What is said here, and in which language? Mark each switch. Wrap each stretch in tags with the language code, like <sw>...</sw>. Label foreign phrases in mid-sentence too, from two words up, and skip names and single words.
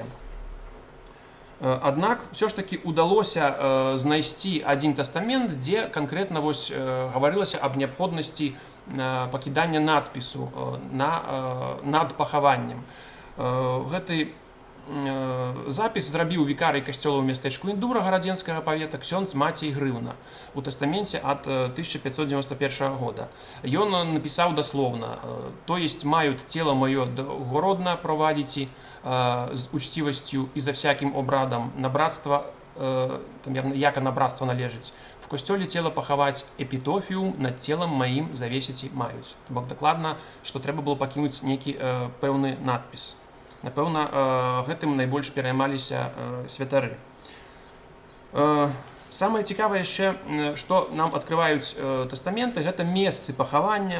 <be>Аднак все ж таки удалося знайсці адзін тастамент, дзе канкрэтна гаварылася аб неабходнасці пакідання надпісу над пахаваннем. Гэты запіс зрабіў вікарый касцёла ў мястэчку Індура гарадзенскага павета ксёндз Мацей Грыўна у тастаменце ад 1591 года. Ён напісаў дасловна: «То есть мают тело мое догодно провадите з учтивостью и за всяким обрадом на братство, там яко на братство належить. В костёле тело пахаваць эпітофіум над телом моим завесіць маюць». Бок дакладна, што трэба было пакінуць нейкі пэўны надпіс. Напэўна, гэтым найбольш пераймаліся святары. Самае цікавае яшчэ, што нам адкрываюць тастаменты, гэта месцы пахавання.</be>